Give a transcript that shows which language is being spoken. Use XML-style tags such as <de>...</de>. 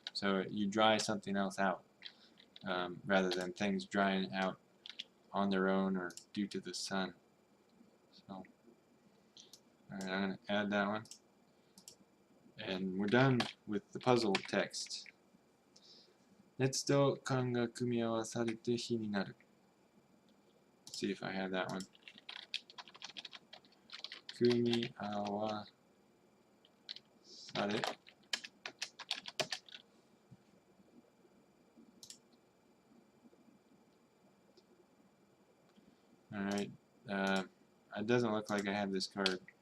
<en>So you dry something else out, rather than things drying out on their own or due to the sun. So, alright, I'm going to add that one. And we're done with the puzzle text.</en> <ja>熱と寒が組み合わされて火になる.</ja> <en>See if I have that one.</en> <ja>組み合わされ</ja> <en>Alright, it doesn't look like I have this card.</en>